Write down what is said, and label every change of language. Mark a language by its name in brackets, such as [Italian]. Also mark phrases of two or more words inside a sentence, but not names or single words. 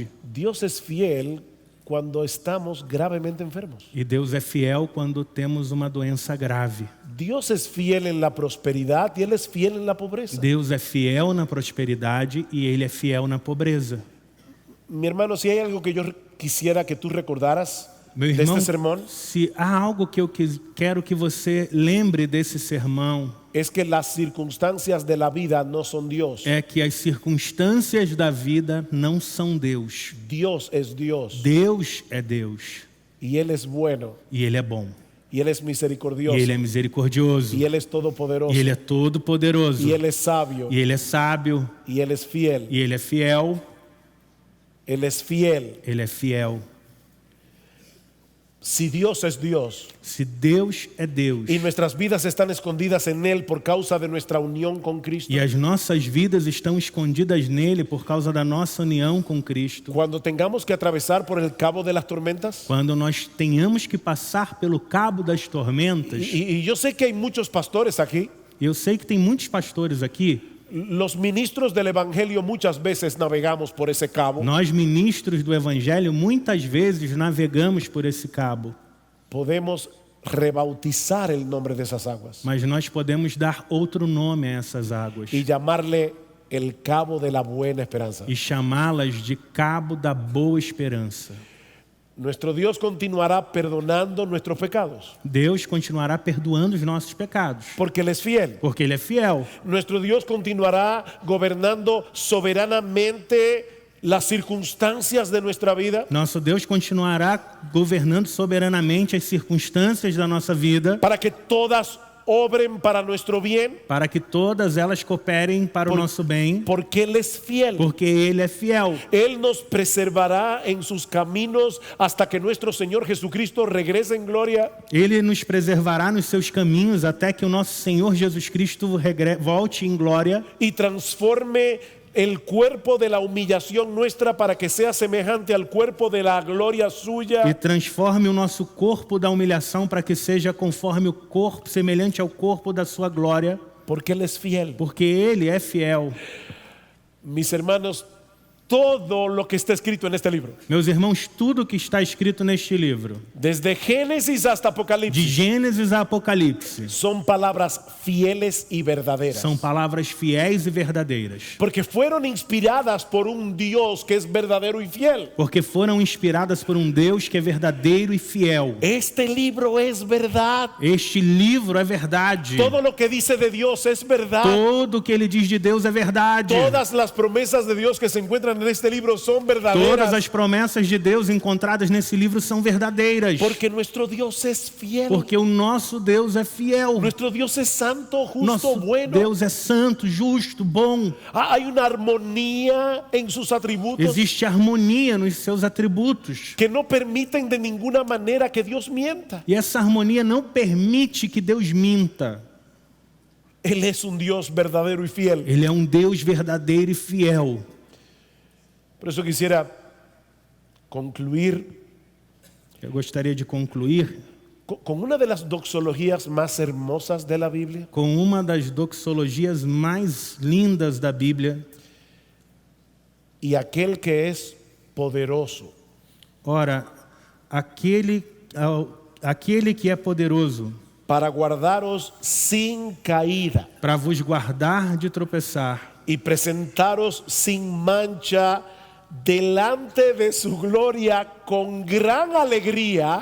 [Spanish] Dios es fiel cuando estamos gravemente enfermos. [Portuguese] e Deus é fiel quando temos uma doença grave. [Spanish] Dios es fiel en la prosperidad y Él es fiel en la pobreza. [Portuguese] Deus é fiel na prosperidade e Ele é fiel na pobreza. [Spanish] Mi hermano, si hay algo que yo quisiera que tú recordaras [Portuguese] Meu de irmão, [Spanish] este sermón, [Portuguese] se há algo que eu quero que você lembre desse sermão, [Spanish] es que las circunstancias de la vida no son Dios. [Portuguese] é que as circunstâncias da vida não são Deus. [Spanish] Dios es Dios [Portuguese] Deus é Deus [Spanish] y Él es bueno [Portuguese] e Ele é bom. [Spanish] y Él es [Portuguese] E [Spanish] misericordioso [Portuguese] Ele é misericordioso. [Spanish] y Él es todopoderoso [Portuguese] E Ele é todo poderoso. [Spanish] y Él es sabio [Portuguese] E Ele é sábio. [Spanish] y Él es fiel. [Portuguese] E Ele é fiel. [Spanish] Él es fiel. [Portuguese] Ele é fiel. [Spanish] Si Dios es Dios [Portuguese] Se Deus é Deus [Spanish] y nuestras vidas están escondidas en Él por causa de nuestra unión con Cristo, [Portuguese] e as nossas vidas estão escondidas nele por causa da nossa união com Cristo, [Spanish] cuando tengamos que atravesar por el cabo de las tormentas, [Portuguese] quando nós tenhamos que passar pelo cabo das tormentas, [Spanish] y yo sé que hay muchos pastores aquí, [Portuguese] eu sei que tem muitos pastores aqui, [Spanish] los ministros del Evangelio muchas veces navegamos por ese cabo. [Portuguese] nós ministros do Evangelho muitas vezes navegamos por esse cabo, [Spanish] Podemos rebautizar el nombre de esas aguas [Portuguese] mas nós podemos dar outro nome a essas águas [Spanish] y llamarle el cabo de la buena esperanza. [Portuguese] e chamá-las de cabo da boa esperança. [Spanish] Nuestro Dios continuará perdonando nuestros pecados [Portuguese] Deus continuará perdoando os nossos pecados, [Spanish] porque Él es fiel. [Portuguese] porque Ele é fiel. [Spanish] Nuestro Dios continuará gobernando soberanamente las circunstancias de nuestra vida [Portuguese] Nosso Deus continuará governando soberanamente as circunstâncias da nossa vida, [Spanish] para que todas obren para nuestro bien, [Portuguese] para que todas elas cooperem para o nosso bem, [Spanish] porque Él es fiel. [Portuguese] porque Ele é fiel. [Spanish] Él nos preservará en sus caminos hasta que nuestro Señor Jesucristo regrese en gloria. [Portuguese] Ele nos preservará nos seus caminhos até que o nosso Senhor Jesus Cristo volte em glória [Spanish] Y transforme el cuerpo de la humillación nuestra para que sea semejante al cuerpo de la gloria suya. [Portuguese] e transforme o nosso corpo da humilhação para que seja conforme o corpo, semelhante ao corpo da sua glória, [Spanish] Porque Él es fiel. [Portuguese] porque Ele é fiel. [Spanish] Mis hermanos, todo lo que está escrito en este libro, [Portuguese] Meus irmãos, tudo que está escrito neste livro, [Spanish] desde Génesis hasta [Portuguese] de [Spanish] Apocalipsis, [Portuguese] Gênesis a Apocalipse, [Spanish] son palabras fieles y verdaderas. [Portuguese] são palavras fiéis e verdadeiras, [Spanish] Porque fueron inspiradas por un Dios que es verdadero y fiel. [Portuguese] porque foram inspiradas por um Deus que é verdadeiro e fiel. [Spanish] Este libro es verdad. [Portuguese] Este livro é verdade. [Spanish] Todo lo que dice de Dios es verdad. [Portuguese] Tudo que ele diz de Deus é verdade. [Spanish] Todas las promesas de Dios que se encuentran en este libro son [Portuguese] Todas [Spanish] verdaderas. [Portuguese] as promessas de Deus encontradas nesse livro são verdadeiras. [Spanish] Porque nuestro Dios es fiel. [Portuguese] Porque o nosso Deus é fiel. [Spanish] Nuestro Dios es santo, justo, [Portuguese] Nosso [Spanish] bueno. [Portuguese] Deus é santo, justo, bom. [Spanish] Hay una armonía en sus atributos [Portuguese] Existe harmonia nos seus atributos. [Spanish] que no permiten de ninguna manera que Dios mienta. [Portuguese] E essa harmonia não permite que Deus minta. [Spanish] Él es un Dios verdadero y fiel. [Portuguese] Ele é um Deus verdadeiro e fiel. [Spanish] Por eso quisiera concluir [Portuguese] Eu gostaria de concluir [Spanish] con una de las doxologías más hermosas de la Biblia. [Portuguese] com uma das doxologias mais lindas da Bíblia. [Spanish] Y aquel que es poderoso [Portuguese] Ora, aquele que é poderoso [Spanish] para guardaros sin caída [Portuguese] para vos guardar de tropeçar [Spanish] y presentaros sin mancha delante de su gloria con gran alegría,